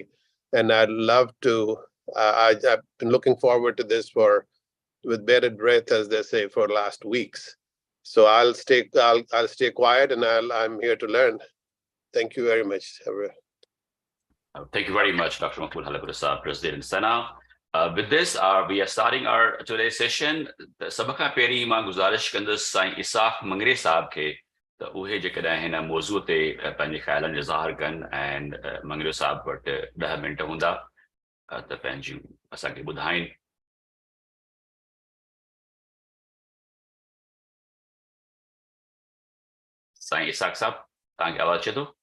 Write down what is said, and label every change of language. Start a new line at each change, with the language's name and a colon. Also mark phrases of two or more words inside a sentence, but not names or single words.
English: And I'd love to, I've been looking forward to this with bated breath, as they say, for last weeks. So I'll stay quiet, and I'm here to learn. Thank you very much. Thank you very much, Dr. Mahmood Halapur, President Sana. With this, we are starting our today's session.
Sindhi: सभ खां पहिरीं मां गुज़ारिश कंदसि साईं इसाक मंगरियो साहब खे त उहे जेकॾहिं हिन मौज़ूअ ते पंहिंजे ख़्यालनि जो ज़ाहिर कनि ऐं मंगरियो साहब वटि 10 मिंट हूंदा त पंहिंजूं असांखे ॿुधाइनि। साईं इसाक साहब, तव्हांखे आवाज़ अचे थो?